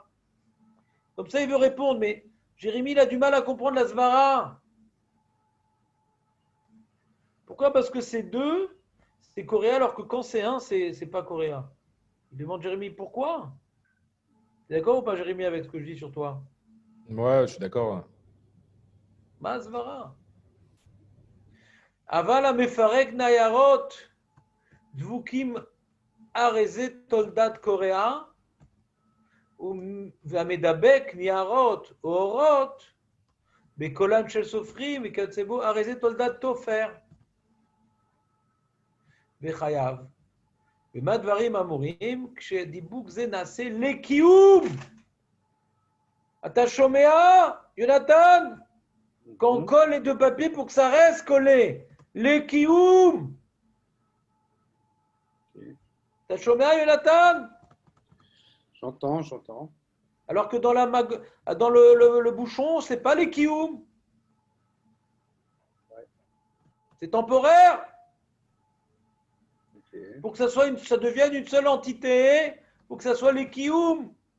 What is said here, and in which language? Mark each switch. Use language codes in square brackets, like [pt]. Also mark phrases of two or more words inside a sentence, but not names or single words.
[fr] Comme ça il veut répondre, mais Jérémie il a du mal à comprendre la svara. Pourquoi? Parce que c'est deux, c'est Korea, alors que quand c'est un, c'est pas Korea. Il demande Jérémie pourquoi? T'es d'accord ou pas, Jérémie, avec ce que je dis sur toi? Ouais, je suis d'accord. [he] מסברא. אבל המפרק ניירות דבוקים הרי זה תולדת קורע והמדבק ניירות או אורות בקולם של סופרים וכיוצא בו הרי זה תולדת תופר וחייב. ומה דברים אמורים כשדיבוק זה נעשה לקיום? אתה שומע, יונתן? [fr] Qu'on colle les deux papiers pour que ça reste collé. [he] לקיום. אתה שומע, יונתן? [fr] J'entends. Alors que dans le bouchon, ce n'est pas les kioum. C'est temporaire. Ok. Pour que ça devienne une seule entité, pour que ça soit les kioum.